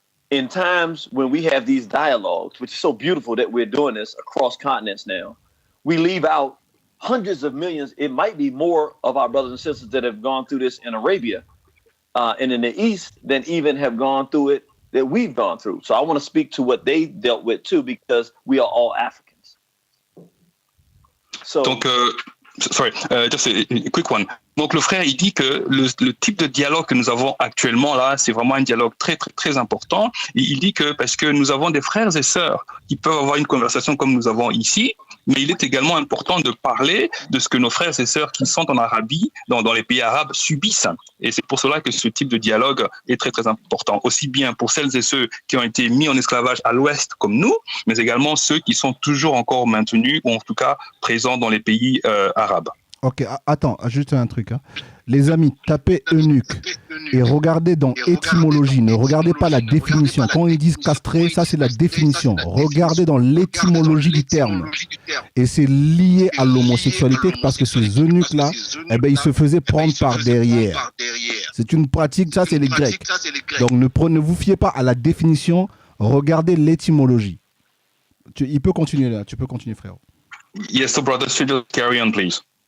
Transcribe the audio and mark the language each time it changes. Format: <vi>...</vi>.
<en>In times when we have these dialogues, which is so beautiful that we're doing this across continents now, we leave out hundreds of millions, it might be more of our brothers and sisters that have gone through this in Arabia and in the East than even have gone through it that we've gone through. So I want to speak to what they dealt with too, because we are all Africans. So, donc, just a quick one.</en> <fr>Donc le frère, il dit que le type de dialogue que nous avons actuellement là, c'est vraiment un dialogue très très très important. Et il dit que parce que nous avons des frères et sœurs qui peuvent avoir une conversation comme nous avons ici, mais il est également important de parler de ce que nos frères et sœurs qui sont en Arabie, dans les pays arabes, subissent. Et c'est pour cela que ce type de dialogue est très très important, aussi bien pour celles et ceux qui ont été mis en esclavage à l'ouest comme nous, mais également ceux qui sont toujours encore maintenus, ou en tout cas présents dans les pays arabes. Ok, attends, juste un truc. Hein. Les amis, tapez eunuque et regardez dans étymologie. Ne regardez pas la définition. Quand ils disent castré, ça c'est la définition. Regardez dans l'étymologie du terme. Et c'est lié à l'homosexualité parce que ces eunuques-là, eh ben, ils se faisaient prendre par derrière. C'est une pratique, ça c'est les Grecs. Donc ne vous fiez pas à la définition, regardez l'étymologie. Il peut continuer là, tu peux continuer frérot.</fr> <en>Yes, so brother, still carry on please.</en>